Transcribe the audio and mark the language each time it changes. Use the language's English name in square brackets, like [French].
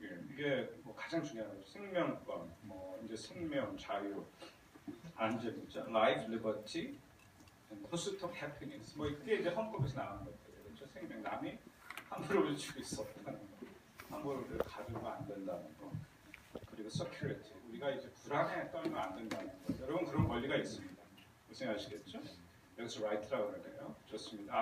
[Korean] 이게 뭐 가장 중요한 거죠. 생명권, 뭐 이제 생명, 자유, 안전이죠. [English] Life, liberty, and pursuit of happiness. [Korean] 뭐 이게 이제 헌법에서 나오는 것들이에요. 그렇죠. 생명, 남이 함부로 죽일 수 없다는 거, 함부로 가두면 안 된다는 거, 그리고 security, 우리가 이제 불안에 떨면 안 된다는 거. 여러분 그런 권리가 있습니다. 무슨 아시겠죠? 여기서 right라고 그러네요. 좋습니다.